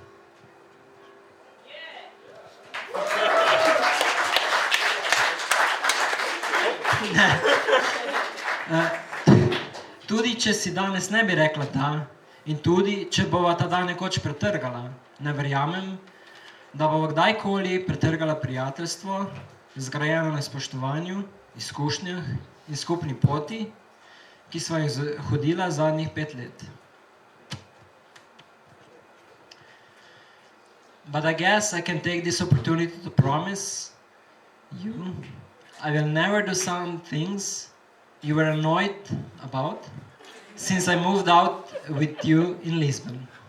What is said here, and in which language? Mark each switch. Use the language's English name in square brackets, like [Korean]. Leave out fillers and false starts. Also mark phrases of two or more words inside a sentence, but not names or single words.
[Slovenian] Tudi, če si danes ne bi rekla da, in tudi, če bova ta dan nekoč pretrgala, ne verjamem, da bova kdajkoli pretrgala prijateljstvo, zgrajeno na spoštovanju, izkušnjah in skupni poti, ki sva jih hodila zadnjih 5 let. [English] But I guess I can take this opportunity to promise you I will never do some things you were annoyed about since I moved out with you in Lisbon.